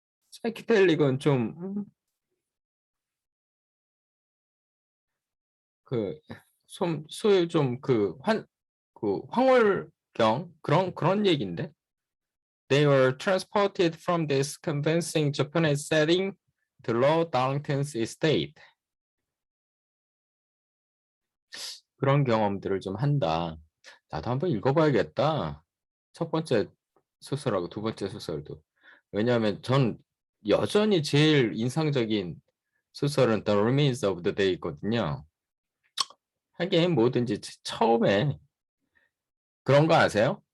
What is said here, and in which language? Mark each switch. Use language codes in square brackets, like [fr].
[ko] psychedelic은 좀 소위 좀 그 황홀경 그런 얘기인데. [en] They were transported from this convincing Japanese setting to Lord Darlington's estate. [ko] 그런 경험들을 좀 한다. 나도 한번 읽어봐야겠다. 첫 번째 소설하고 두 번째 소설도. 왜냐하면 전 여전히 제일 인상적인 소설은 The Remains of the Day거든요. 하긴 뭐든지 처음에 그런 거 아세요?